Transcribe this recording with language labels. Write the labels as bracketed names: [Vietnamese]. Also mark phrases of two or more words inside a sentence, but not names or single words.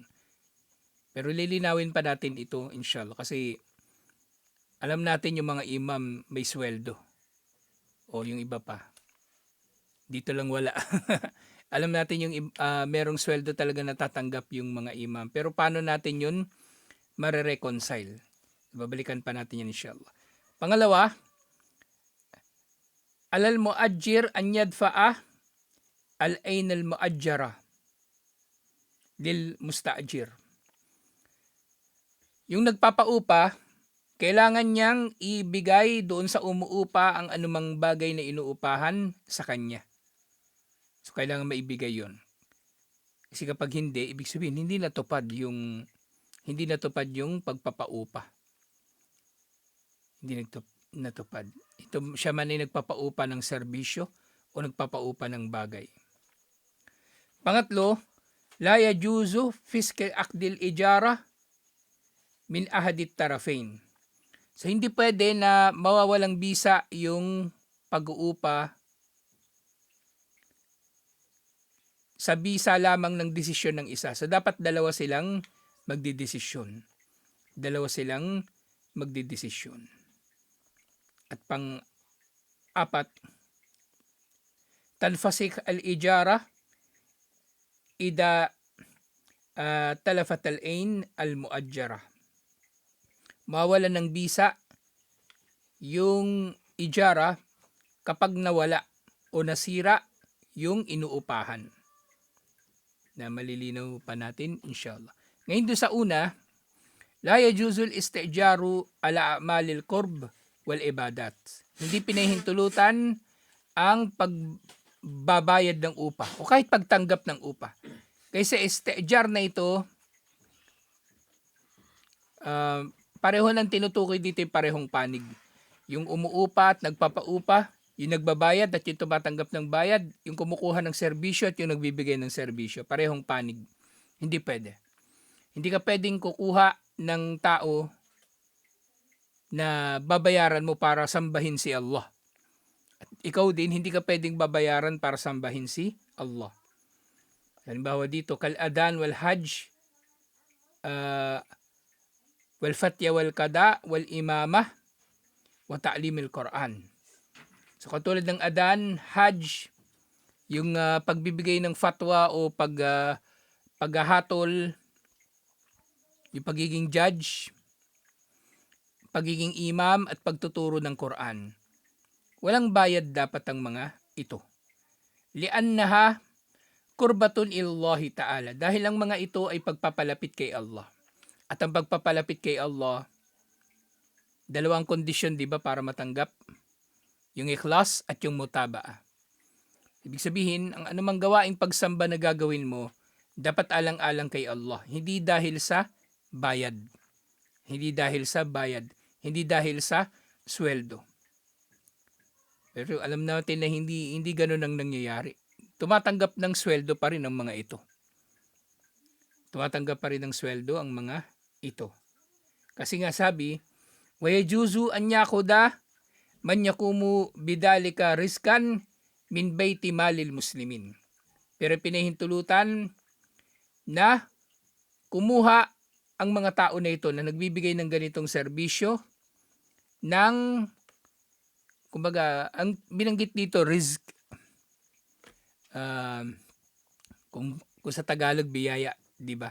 [Filipino] Pero lilinawin pa natin ito inshallah kasi alam natin yung mga imam may sweldo o yung iba pa. Dito lang wala. Alam natin yung merong sweldo talaga natatanggap yung mga imam. Pero paano natin yun mare-reconcile? Babalikan pa natin yan inshallah. Pangalawa, [Arabic] على المؤجر أن يدفع العين المؤجرة للمستأجر. [Filipino] Yung nagpapaupa, kailangan niyang ibigay doon sa umuupa ang anumang bagay na inuupahan sa kanya. So, kailangan maibigay yon. Kasi kapag hindi, ibig sabihin, hindi natupad yung pagpapaupa. Hindi natupad. Ito, siya man ay nagpapaupa ng serbisyo o nagpapaupa ng bagay. Pangatlo, [Arabic] لا يجوز فسخ عقد الإجارة من أحد الطرفين. [Filipino] So hindi pwede na mawawalang bisa yung pag-uupa sa bisa lamang ng desisyon ng isa. So dapat dalawa silang magdidesisyon. Dalawa silang magdidesisyon. At pang-apat, [Arabic] تنفسخ الإجارة إذا تلفت العين المؤجرة. [Filipino] Mawalan ng bisa yung ijara kapag nawala o nasira yung inuupahan. Na malilinaw pa natin inshallah. Ngayon doon sa una, [Arabic] لا يجوز الاستئجار على أعمال القرب والعبادات. [Filipino] Hindi pinahintulutan ang pagbabayad ng upa o kahit pagtanggap ng upa. Kasi istijar na ito, pareho ng tinutukoy dito yung parehong panig. Yung umuupa at nagpapaupa, yung nagbabayad at yung tumatanggap ng bayad, yung kumukuha ng serbisyo at yung nagbibigay ng serbisyo. Parehong panig. Hindi pwede. Hindi ka pwedeng kukuha ng tao na babayaran mo para sambahin si Allah. At ikaw din, hindi ka pwedeng babayaran para sambahin si Allah. Halimbawa dito, [Arabic] كالأذان والحج والفتيا والقضاء والإمامة وتعليم القرآن. [Filipino] So katulad ng adan, hajj, yung pagbibigay ng fatwa o paghahatol, yung pagiging judge, pagiging imam at pagtuturo ng Quran. Walang bayad dapat ang mga ito. [Arabic] لأنها قربة لله تعالى. [Filipino] Dahil ang mga ito ay pagpapalapit kay Allah. At ang pagpapalapit kay Allah, dalawang kondisyon, di ba, para matanggap? Yung ikhlas at yung mutabaa. Ibig sabihin, ang anumang gawaing pagsamba na gagawin mo, dapat alang-alang kay Allah. Hindi dahil sa bayad. Hindi dahil sa bayad. Hindi dahil sa sweldo. Pero alam natin na hindi ganun ang nangyayari. Tumatanggap ng sweldo pa rin ang mga ito. Tumatanggap pa rin ng sweldo ang mga ito. Kasi nga sabi, [Arabic] ويجوز أن يأخذ من يقوم بذلك رزقا من بيت مال المسلمين. [Filipino] Pero pinahintulutan na kumuha ang mga tao na ito na nagbibigay ng ganitong serbisyo ng, kumbaga, ang binanggit dito, rizq. Kung sa Tagalog, biyaya, di ba?